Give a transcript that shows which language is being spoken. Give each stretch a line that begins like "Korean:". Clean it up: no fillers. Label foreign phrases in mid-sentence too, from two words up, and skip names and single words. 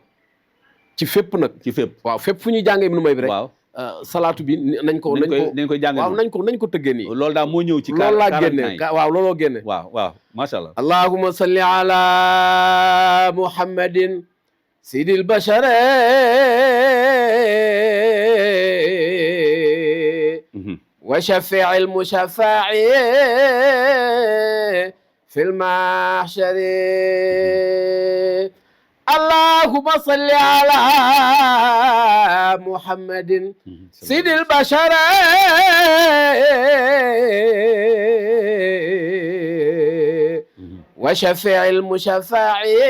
Wolof: ci fépp nag. ci fépp waaw fépp fu ñuy jàngee Ibnu Muhayib rek. waaw salaatu bi nañ ko jàngee waaw nañ ko tëggee nii. loolu daal moo ñëw ci. loolu laa génne waaw looloo génne.
Arabic: waaw ما شاء الله. اللهم صل على محمد سيد البشر وشفيع المشفع في المحشر اللهم صل على محمد سيد البشر وشفيع المشفع